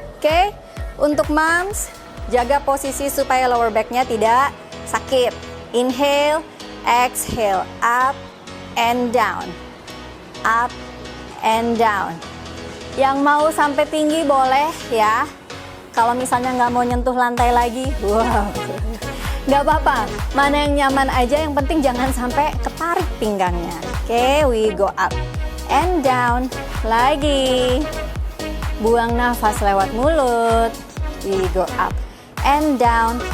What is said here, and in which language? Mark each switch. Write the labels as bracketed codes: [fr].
[id] Oke, untuk Mams jaga posisi supaya lower back-nya tidak sakit. [en] Inhale, exhale, up and down, up and down. [id] Yang mau sampai tinggi boleh ya. Kalau misalnya nggak mau nyentuh lantai lagi, wow, nggak apa-apa. Mana yang nyaman aja, yang penting jangan sampai ketarik pinggangnya. [en] Oke, we go up and down. [id] Lagi. Buang nafas lewat mulut. [en] We go up and down.